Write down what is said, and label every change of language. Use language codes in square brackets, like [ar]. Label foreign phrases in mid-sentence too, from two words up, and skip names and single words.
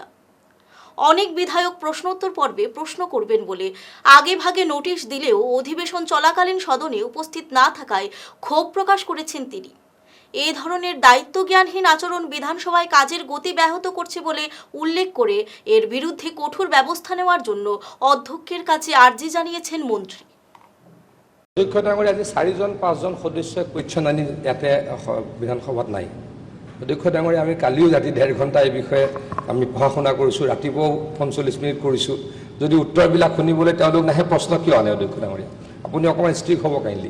[bn] অনেক বিধায়ক প্রশ্নোত্তর পর্বে প্রশ্ন করবেন বলে আগেভাগে নোটিশ দিলেও অধিবেশন চলাকালীন সদনে উপস্থিত না থাকায় ক্ষোভ প্রকাশ করেছেন তিনি। এই ধরনের দায়িত্বজ্ঞানহীন আচরণ বিধানসভায় কাজের গতি ব্যাহত করছে বলে উল্লেখ করে এর বিরুদ্ধে কঠোর ব্যবস্থা নেওয়ার জন্য অধ্যক্ষের কাছে আর্জি জানিয়েছেন মন্ত্রী। [as] অধ্যক্ষ ডাঙৰীয়া, আজি 4-5জন সদস্যই কুৱেশ্যন আনি ইয়াতে বিধানসভাত নাই। অধ্যক্ষ ডাঙৰীয়া, আমি কালিও ৰাতি 1.5 ঘণ্টা এই বিষয়ে আমি পঢ়া শুনা কৰিছোঁ, ৰাতিপুৱাও 45 মিনিট কৰিছোঁ। যদি উত্তৰবিলাক শুনিবলৈ তেওঁলোক নাহে, প্ৰশ্ন কিয় আনে? অধ্যক্ষ ডাঙৰীয়া, আপুনি অকণমান ষ্ট্ৰিক্ট হ'ব কাইণ্ডলি।